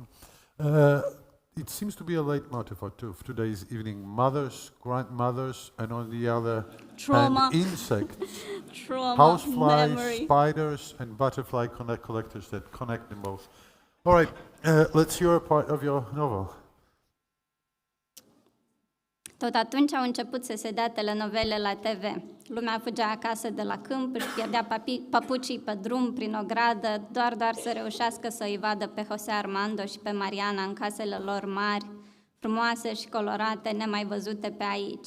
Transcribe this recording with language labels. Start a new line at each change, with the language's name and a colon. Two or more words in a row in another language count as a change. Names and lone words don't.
English: It seems to be a leitmotif of today's evening. Mothers, grandmothers, and on the other Trauma. hand, insects. Trauma, Houseflies, memory. spiders, and butterfly collectors that connect them both. All right, let's hear a part of your novel.
Romanian: Tot atunci au început să se dea telenovele la TV. Lumea fugea acasă de la câmp, își pierdea papucii pe drum, prin ogradă, doar să reușească să îi vadă pe José Armando și pe Mariana în casele lor mari, frumoase și colorate, nemai văzute pe aici.